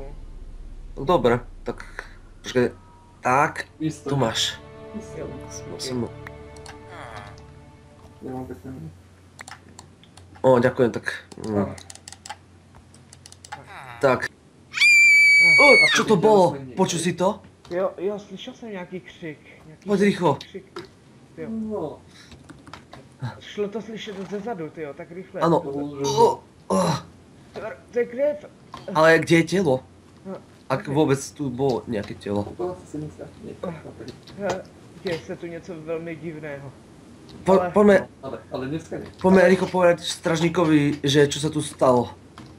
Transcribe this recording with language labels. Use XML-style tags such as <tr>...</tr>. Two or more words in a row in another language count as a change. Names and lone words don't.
<sk>Dobre, tak... Počkaj, tak, tu máš.</sk> <cs>Jo,</cs> <sk>Musím... O, ďakujem, tak... Tak. O, čo to bolo? Počul si to?</sk> <cs>Jo, slyšel jsem nějaký křik. Pojď rychlo. Křik. Jo. Šlo to slyšet ze zadu, tyjo, tak rychle.</cs> <sk>Áno.</sk> <cs>To je krev.</cs> <sk>Ale kde je telo? Ak vôbec tu bolo nejaké telo.</sk> <cs>Děje se tu něco velmi divného.</cs> <sk>Poďme Ale dneska nie. rýchlo povedať stražníkovi, že čo sa tu stalo.</sk>